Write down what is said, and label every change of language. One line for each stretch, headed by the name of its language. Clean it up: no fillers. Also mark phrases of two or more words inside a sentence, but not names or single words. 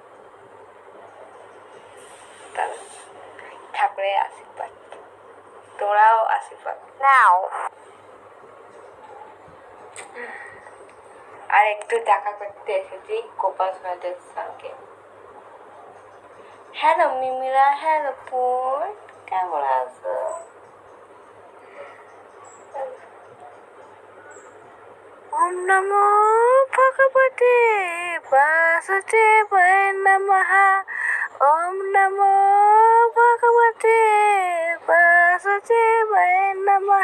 Bangla: ঠাকুরের আশীর্বাদ, তোরাও আশীর্বাদ নাও। আর একটু দেখা করতে এসেছি গোপাল সোনাদের সঙ্গে। হ্যালো মিমিরা, হ্যালো বোন, কেমন আছো?
Sanskrit: ওম নমো ভগবতে বাসুদেবায় নমঃ। ওম নমো ভগবতে বাসুদেবায় নমঃ।